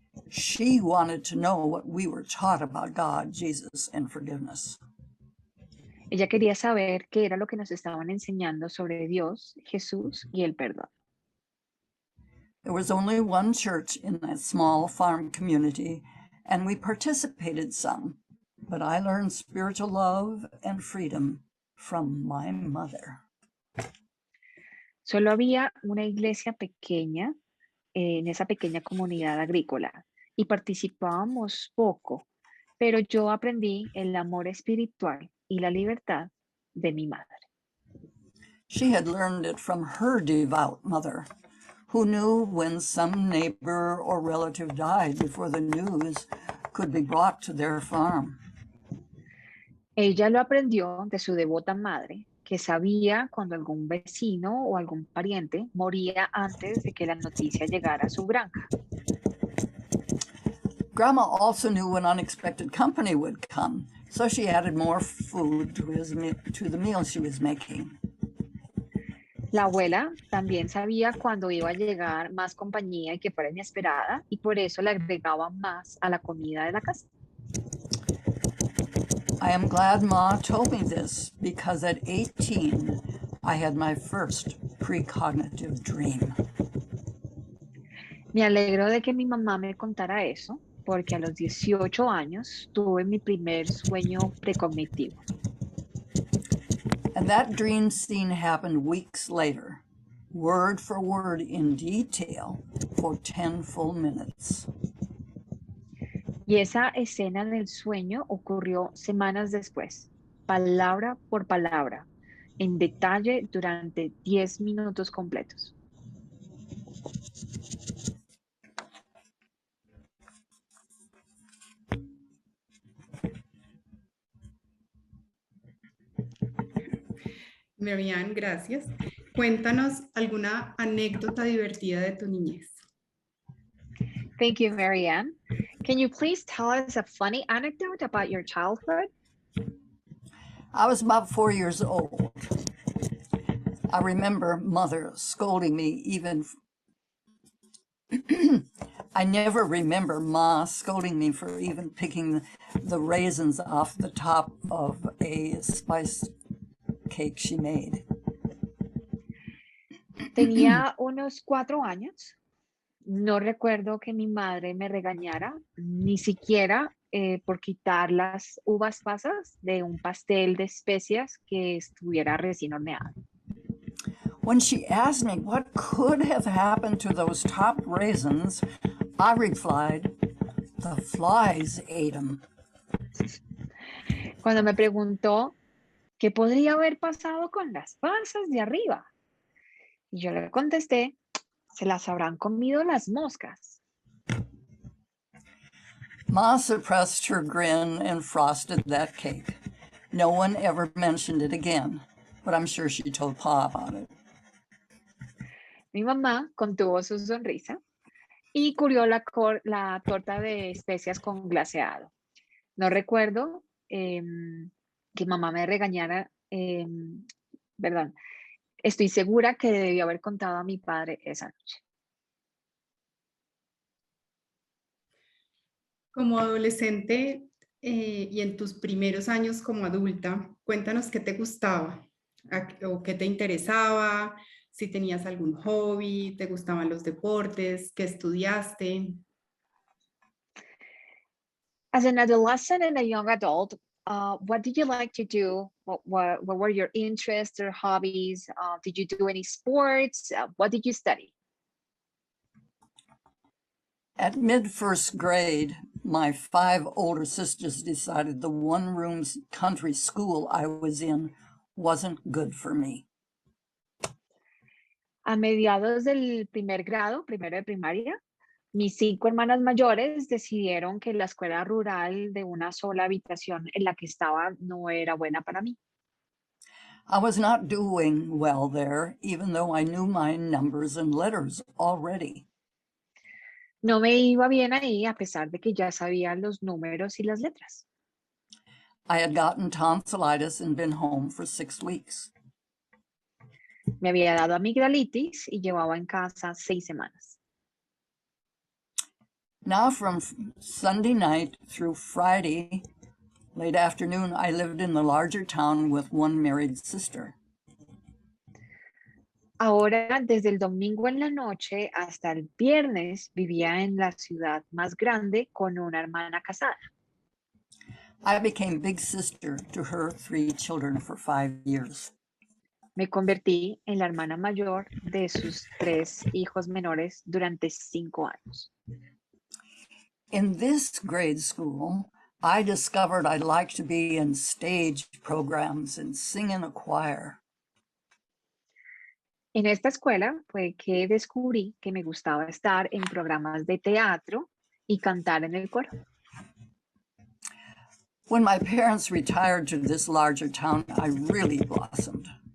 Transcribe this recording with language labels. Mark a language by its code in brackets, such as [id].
[en] She wanted to know what we were taught about God, Jesus, and forgiveness. [es] Ella quería saber qué era lo que nos estaban enseñando sobre Dios, Jesús y el perdón. [en] There was only one church in that small farm community, and we participated some, but I learned spiritual love and freedom from my mother. [es] Solo había una iglesia pequeña en esa pequeña comunidad agrícola y participábamos poco, pero yo aprendí el amor espiritual y la libertad de mi madre. [en] She had learned it from her devout mother, who knew when some neighbor or relative died before the news could be brought to their farm. [es] Ella lo aprendió de su devota madre, que sabía cuando algún vecino o algún pariente moría antes de que la noticia llegara a su granja. [en] Grandma also knew when unexpected company would come, so she added more food to the meal she was making. [es] La abuela también sabía cuándo iba a llegar más compañía y que fuera inesperada, y por eso le agregaba más a la comida de la casa. [en] I am glad Ma told me this because at 18, I had my first precognitive dream. [es] Me alegro de que mi mamá me contara eso, porque a los 18 años tuve mi primer sueño precognitivo. [en] And that dream scene happened weeks later, word for word in detail for 10 full minutes. [es] Y esa escena del sueño ocurrió semanas después, palabra por palabra, en detalle durante 10 minutos completos. Marianne, gracias. Cuéntanos alguna anécdota divertida de tu niñez. [en] Thank you, Marianne. Can you please tell us a funny anecdote about your childhood? I was about 4 years old. I remember Mother scolding me even. I never remember Ma scolding me for even picking the raisins off the top of a spice cake she made. [es] Tenía unos 4 años. No recuerdo que mi madre me regañara, ni siquiera por quitar las uvas pasas de un pastel de especias que estuviera recién horneado. [en] When she asked me what could have happened to those top raisins, I replied, "The flies ate them." [es] Cuando me preguntó qué podría haber pasado con las pasas de arriba, y yo le contesté, se las habrán comido las moscas. [en] Ma suppressed her grin and frosted that cake. No one ever mentioned it again, but I'm sure she told Pa about it. [es] Mi mamá contuvo su sonrisa y cubrió la torta de especias con glaseado. No recuerdo que mamá me regañara, perdón, estoy segura que debió haber contado a mi padre esa noche. Como adolescente y en tus primeros años como adulta, cuéntanos qué te gustaba o qué te interesaba, si tenías algún hobby, te gustaban los deportes, qué estudiaste. [en] As an adolescent and a young adult, what did you like to do? What were your interests or hobbies? Did you do any sports? What did you study? At mid-first grade, my 5 older sisters decided the one-room country school I was in wasn't good for me. [es] A mediados del primer grado, primero de primaria, mis 5 hermanas mayores decidieron que la escuela rural de una sola habitación en la que estaba no era buena para mí. [en] I was not doing well there, even though I knew my numbers and letters already. [es] No me iba bien ahí a pesar de que ya sabía los números y las letras. [en] I had gotten tonsillitis and been home for 6 weeks. [es] Me había dado amigdalitis y llevaba en casa 6 semanas. [en] Now from Sunday night through Friday, late afternoon, I lived in the larger town with one married sister. [es] Ahora, desde el domingo en la noche hasta el viernes, vivía en la ciudad más grande con una hermana casada. [en] I became big sister to her 3 children for 5 years. [es] Me convertí en la hermana mayor de sus 3 hijos menores durante 5 años. [en] In this grade school, I discovered I'd like to be in stage programs and sing in a choir. [es] En esta escuela fue que descubrí que me gustaba estar en programas de teatro y cantar en el coro. [en] When my parents retired to this larger town, I really blossomed.